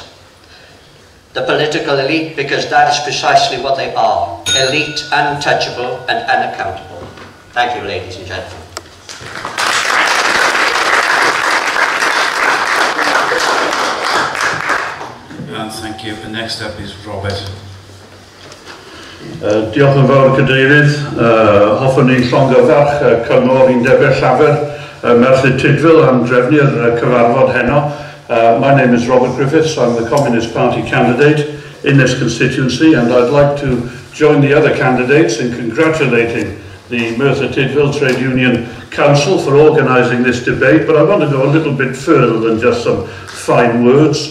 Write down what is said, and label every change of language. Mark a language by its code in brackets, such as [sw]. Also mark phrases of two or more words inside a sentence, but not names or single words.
[en] The political elite, because that is precisely what they are, elite, untouchable and unaccountable. Thank you, ladies and gentlemen. Thank you. And next up is Robert. [cy] Diolch yn fawr Cadeirydd. Hoffwn ni llongyfarch cyngor Undebau Llafur Merthyr Tydfil am drefnu'r cyfarfod heno. [en] My name is Robert Griffiths. I'm the Communist Party candidate in this constituency, and I'd like to join the other candidates in congratulating the Merthyr Tydfil Trade Union Council for organising this debate, but I want to go a little bit further than just some fine words.